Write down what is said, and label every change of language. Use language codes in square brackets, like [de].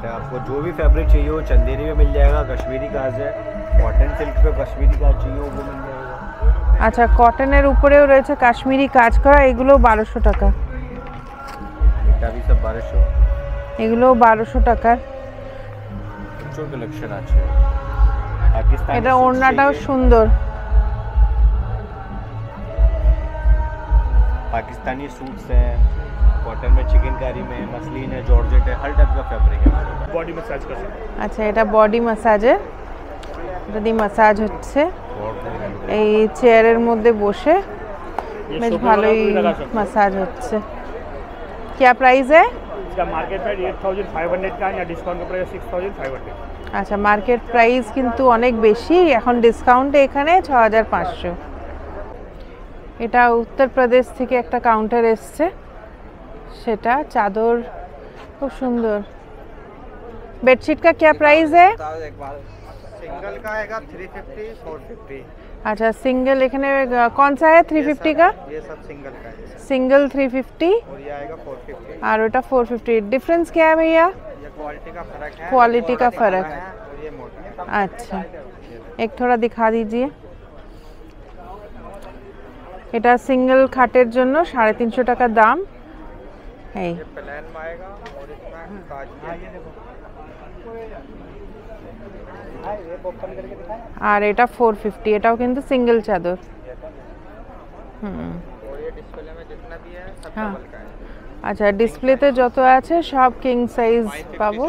[hi] आपको जो भी फैब्रिक चाहिए वो चंदेरी में मिल जाएगा, कश्मीरी काज है, कॉटन सिल्क पे कश्मीरी काज चाहिए वो मिल जाएगा। [bn] আচ্ছা, কটনের উপরেও রয়েছে কাশ্মীরি কাজ করা, এগুলো 1200 টাকা। এটা [hi] भी सब 1200, [bn] এগুলো 1200 টাকার। প্রচুর কালেকশন আছে। পাকিস্তানি এটা ওড়নাটাও সুন্দর। [hi] पाकिस्तानी सूट्स हैं, कॉटन में, चिकनकारी में, मसलिन है, जॉर्जेट है, हर टाइप का फैब्रिक है। बॉडी मसाज का [bn] আচ্ছা, এটা বডি ম্যাসাজের, এটা দিয়ে ম্যাসাজ হচ্ছে এই চেয়ারের মধ্যে বসে, বেশ ভালোই ম্যাসাজ হচ্ছে। [hi] क्या प्राइस है? इसका मार्केट प्राइस 8500 का है, या डिस्काउंट का प्राइस 6500। [bn] আচ্ছা, মার্কেট প্রাইস কিন্তু অনেক বেশি, এখন ডিসকাউন্টে এখানে 6500। এটা উত্তরপ্রদেশ থেকে একটা কাউন্টার এসছে, সেটা চাদর খুব সুন্দর। [hi] बेडशीट का क्या प्राइस है? सिंगल का आएगा 350, 450। अच्छा, सिंगल [bn] एखाने [hi] कौन सा है 350 का? ये सब सिंगल का है, सिंगल 350 और ये आएगा 450। और [bn] ओटा [hi] 450। डिफरेंस क्या है भैया? ये क्वालिटी का फर्क है, क्वालिटी का फर्क। और ये मोटा है। अच्छा, एक थोड़ा दिखा दीजिए। [bn] এটা সিঙ্গেল খাটের জন্য 350 টাকা দাম। এই [hi] ये प्लेन में आएगा और इसमें काज [bn] আর এটা 450, এটাও কিন্তু সিঙ্গেল চাদর। [hi] और ये डिस्प्ले में जितना भी है सब हाँ। डबल का है। [bn] আচ্ছা, ডিসপ্লেতে যত আছে সব কিং সাইজ পাবো।